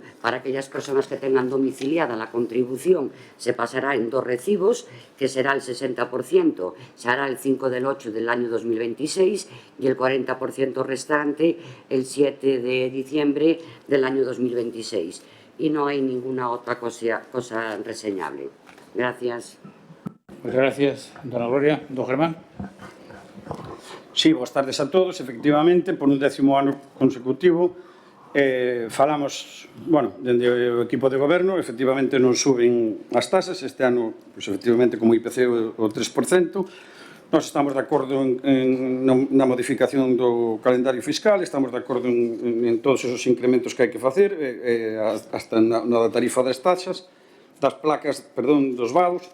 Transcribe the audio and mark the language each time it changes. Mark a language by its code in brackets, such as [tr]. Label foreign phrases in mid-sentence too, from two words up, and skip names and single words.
[es] Para aquellas personas que tengan domiciliada la contribución, se pasará en 2 recibos, que será el 60%, se hará el 5 del 8 del año 2026 y el 40% restante el 7 de diciembre del año 2026. Y no hay ninguna otra cosa reseñable. Gracias. Muchas gracias, dona Gloria. Don Germán. [gl] Sí, boas tardes a todos. Efectivamente, por un 10º ano consecutivo, falamos, bueno, dende o equipo de goberno, efectivamente non suben as tasas. Este ano, pues, efectivamente, como IPC o 3%. Nós estamos de acordo na modificación do calendario fiscal, estamos de acordo en todos esos incrementos que hai que facer, hasta na da tarifa das taxas, das placas, perdón, dos vados.